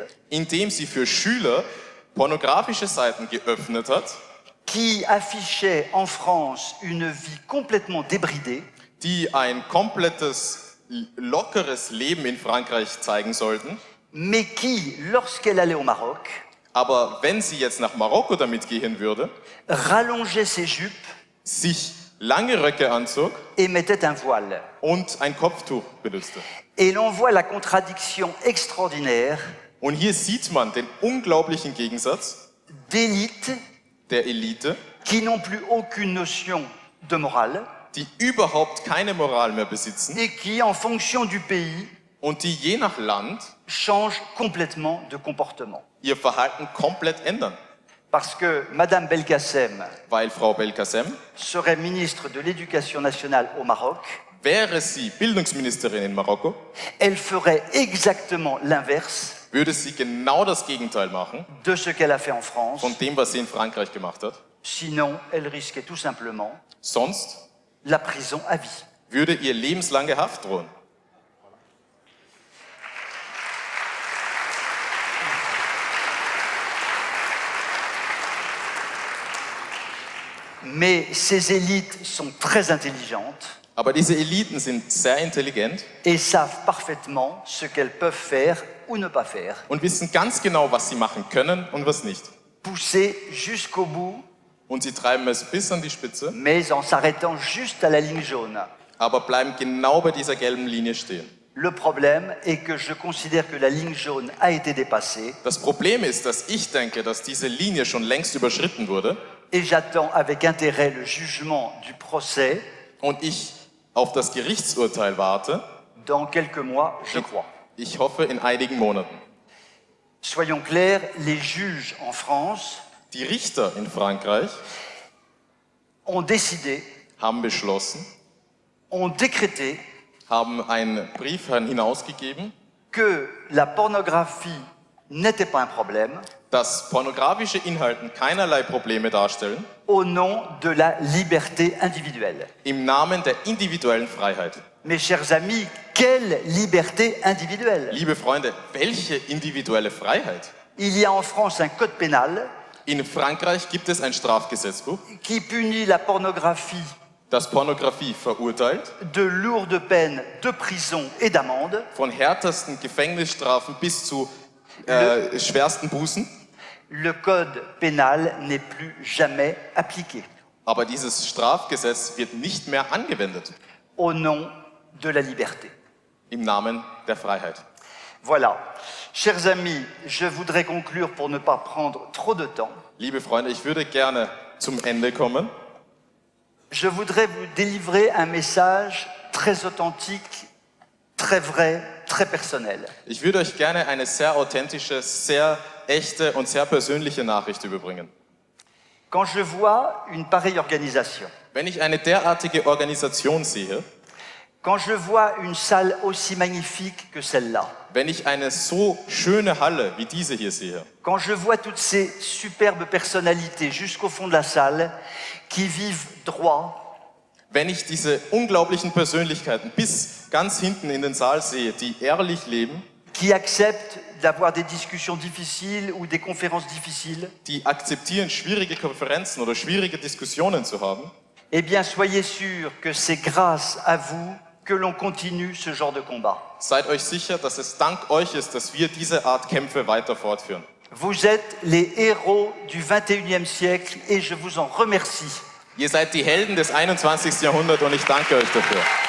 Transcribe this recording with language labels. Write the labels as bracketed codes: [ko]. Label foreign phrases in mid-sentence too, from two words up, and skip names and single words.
[de] indem sie für Schüler pornografische Seiten geöffnet hat, [fr] qui affichaient en France une vie complètement débridée, [de] die ein komplettes, lockeres Leben in Frankreich zeigen sollten. [fr] mais qui, lorsqu'elle allait au Maroc, [de] Aber wenn sie jetzt nach Marokko damit gehen würde, [fr] rallongeait ses jupes [de] sich lange Röcke anzog [fr] et mettait un voile. [de] und ein Kopftuch benutzte. [fr] Et l'on voit la contradiction extraordinaire [de] Und hier sieht man den unglaublichen Gegensatz [fr] d'élites [de] der Elite, [fr] qui n'ont plus aucune notion de morale [de] die überhaupt keine Moral mehr besitzen [fr] et qui, en fonction du pays, [de] und die je nach Land [fr] changent complètement de comportement. [de] ihr Verhalten komplett ändern. [fr] Parce que Madame Belkacem [de] Weil Frau Belkacem, [fr] serait ministre de l'Éducation nationale au Maroc, [de] wäre sie Bildungsministerin in Marokko, [fr] elle ferait exactement l'inverse [de] würde sie genau das Gegenteil machen [fr] de ce qu'elle a fait en France. [de] von dem, was sie in Frankreich gemacht hat. [fr] Sinon, elle risquait tout simplement [de] Sonst [fr] la prison à vie. [de] würde ihr lebenslange Haft drohen. [fr] Mais ces élites sont très intelligentes [de] Aber diese Eliten sind sehr intelligent [fr] et savent parfaitement ce qu'elles peuvent faire ou ne pas faire. [de] und wissen ganz genau, was sie machen können und was nicht. [fr] Pousser jusqu'au bout, [de] Und sie treiben es bis an die Spitze, [fr] mais en s'arrêtant juste à la ligne jaune. [de] aber bleiben genau bei dieser gelben Linie stehen. [fr] Le problème est que je considère que la ligne jaune a été dépassée [de] Das Problem ist, dass ich denke, dass diese Linie schon längst überschritten wurde [fr] et j'attends avec intérêt le jugement du procès [de] und ich auf das Gerichtsurteil warte. [fr] dans quelques mois, je crois. [de] Ich hoffe, in einigen Monaten. [fr] Soyons clairs, les juges en France [de] Die Richter in Frankreich [fr] ont décidé, [de] haben beschlossen, [fr] ont décrété [de] haben einen Brief hinausgegeben, [fr] que la pornographie n'était pas un problème [de] dass pornografische Inhalte keinerlei Probleme darstellen, [fr] au nom de la liberté individuelle. [de] im Namen der individuellen Freiheit. [fr] Mes chers amis, quelle liberté individuelle! [de] Liebe Freunde, welche individuelle Freiheit? [fr] Il y a en France un code pénal [de] In Frankreich gibt es ein Strafgesetzbuch, [fr] qui punit la pornographie [de] das Pornografie verurteilt, [fr] de lourdes peines de prison et d'amende. [de] von härtesten Gefängnisstrafen bis zu schwersten Bußen. [fr] Le code pénal n'est plus jamais appliqué [de] Aber dieses Strafgesetz wird nicht mehr angewendet [fr] au nom de la liberté. [de] im Namen der Freiheit. [fr] Voilà. Chers amis, je voudrais conclure pour ne pas prendre trop de temps. [de] Liebe Freunde, ich würde gerne zum Ende kommen. [fr] Je voudrais vous délivrer un message très authentique, très vrai, très personnel. [de] Ich würde euch gerne eine sehr authentische, sehr echte und sehr persönliche Nachricht überbringen. [fr] Quand je vois une pareille organisation, [de] Wenn ich eine derartige Organisation sehe, [fr] quand je vois une salle aussi magnifique que celle-là, [de] wenn ich eine so schöne Halle wie diese hier sehe, [fr] quand je vois toutes ces superbes personnalités jusqu'au fond de la salle qui vivent droit, [de] wenn ich diese unglaublichen Persönlichkeiten bis ganz hinten in den Saal sehe, die ehrlich leben, [fr] qui acceptent d'avoir des discussions difficiles ou des conférences difficiles, [de] die akzeptieren, schwierige Konferenzen oder schwierige Diskussionen zu haben, [fr] eh bien soyez sûrs que c'est grâce à vous que l'on continue ce genre de combat. [de] seid euch sicher, dass es dank euch ist, dass wir diese Art Kämpfe weiter fortführen. [fr] Vous êtes les héros du 21e siècle et je vous en remercie. [de] Ihr seid die Helden des 21. Jahrhunderts und ich danke euch dafür.